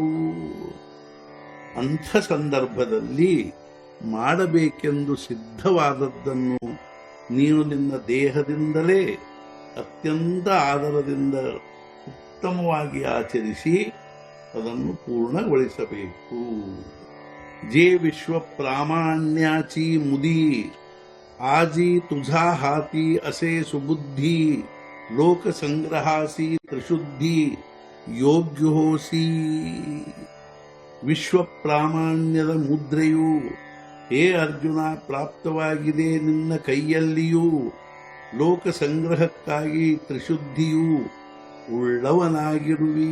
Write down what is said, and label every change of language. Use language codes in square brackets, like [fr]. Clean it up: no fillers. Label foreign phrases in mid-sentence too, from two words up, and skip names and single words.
[kn] ಅಂಥ ಸಂದರ್ಭದಲ್ಲಿ ಮಾಡಬೇಕೆಂದು ಸಿದ್ಧವಾದದ್ದನ್ನು ನೀನು ನಿನ್ನ ದೇಹದಿಂದಲೇ ಅತ್ಯಂತ ಆದರದಿಂದ ಉತ್ತಮವಾಗಿ ಆಚರಿಸಿ ಅದನ್ನು ಪೂರ್ಣಗೊಳಿಸಬೇಕು. [mr] जे विश्व प्रामाण्याची मुदी आजि ತುझा हाती असे सुबुद्धी. लोक संग्रहासी त्रिशुद्धी योग्य होसी. [kn] ವಿಶ್ವ ಪ್ರಾಮಾಣ್ಯದ ಮುದ್ರೆಯು ಹೇ ಅರ್ಜುನ ಪ್ರಾಪ್ತವಾಗಿದೆ ನಿನ್ನ ಕೈಯಲ್ಲಿಯೂ. ಲೋಕ ಸಂಗ್ರಹಕ್ಕಾಗಿ ತ್ರಿಶುದ್ಧಿಯೂ ಉಳ್ಳವನಾಗಿರುವಿ.